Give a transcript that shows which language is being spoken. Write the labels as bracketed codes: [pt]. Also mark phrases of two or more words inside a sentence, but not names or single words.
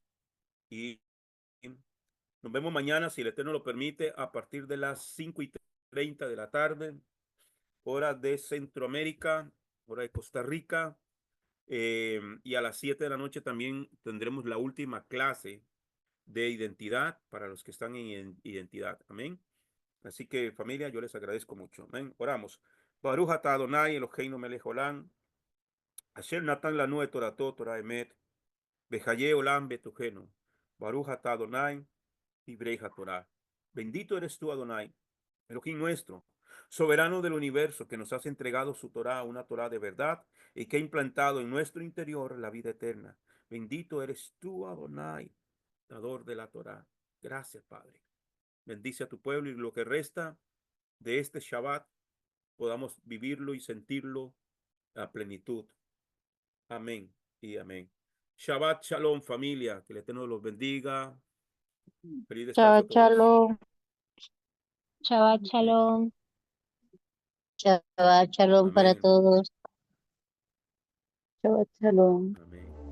[es] Y nos vemos mañana, si el Eterno lo permite, a partir de las 5:30 de la tarde, hora de Centroamérica, hora de Costa Rica. Y a las 7 de la noche también tendremos la última clase de identidad para los que están en identidad. Amén. Así que familia, yo les agradezco mucho. Amén. Oramos. [he] ברוך אתה אדני אלהינו מלך עולם אשר נתן לנו את תורתו תורה אמת וחיי עולם בתוכנו. ברוך אתה אדני איברי תורה. [es] Bendito eres tú, Adonai, Elohim nuestro, soberano del universo, que nos has entregado su Torah, una Torah de verdad, y que ha implantado en nuestro interior la vida eterna. Bendito eres tú, Adonai, dador de la Torah. Gracias, Padre. Bendice a tu pueblo y lo que resta de este Shabbat podamos vivirlo y sentirlo a plenitud. Amén y amén. [he] שבת שלום, [es] familia. Que el Eterno los bendiga. Feliz descanso a Shabbat todos. [he] שלום שבת [es] Amén. [he] שלום שבת שלום para [es] Amén. [he] todos. שבת שלום. [es] Amén.